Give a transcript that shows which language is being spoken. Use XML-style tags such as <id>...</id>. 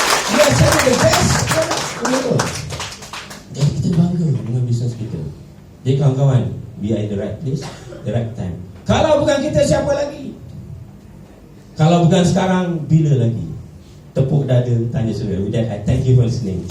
<en>We are selling the best product.</en> <ms>Jadi kita bangga dengan bisnes kita. Jadi kawan-kawan,</ms> <en>we are in the right place, the right time.</en> <ms>Kalau bukan kita, siapa lagi? Kalau bukan sekarang, bila lagi? Tepuk dada, tanya saudara.</ms> <en>With that, I thank you for listening.</en>